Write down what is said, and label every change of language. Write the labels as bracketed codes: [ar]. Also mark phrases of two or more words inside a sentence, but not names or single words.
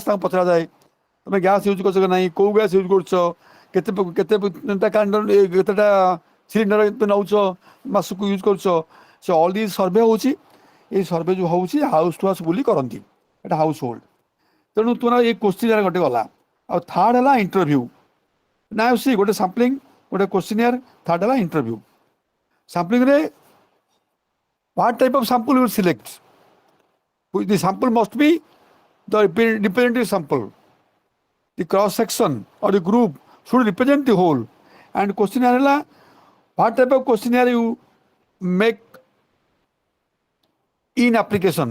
[or] ତାଙ୍କୁ ପଚରାଯାଏ ତମେ [en] gas use [or] କରୁଛ କି ନାହିଁ, କେଉଁ [en] gas use [or] କରୁଛ, କେତେଟା ସିଲିଣ୍ଡର ନେଉଛ, ମାସକୁ ୟୁଜ୍ କରୁଛ. ସେ [en] all this survey [or] ହେଉଛି. ଏଇ ସର୍ଭେ ଯେଉଁ ହେଉଛି [en] house to house [or] ବୋଲି କରନ୍ତି, ଏଇଟା [en] household. [or] ତେଣୁ ତୁମର ଏଇ କ୍ୱେଶ୍ଚିନିଆର ଗୋଟେ ଗଲା. ଆଉ ଥାର୍ଡ ହେଲା ଇଣ୍ଟରଭ୍ୟୁ. ନା ସି ଗୋଟେ ସାମ୍ପଲିଂ, ଗୋଟେ କ୍ୱେଶ୍ଚିନିଆର. ଥାର୍ଡ ହେଲା ଇଣ୍ଟରଭ୍ୟୁ. [en] ସାମ୍ପଲିଂରେ what type of sample you will select? The sample must be the representative sample. The cross section or the group should represent the whole. And questionnaire, what type of questionnaire you make in application?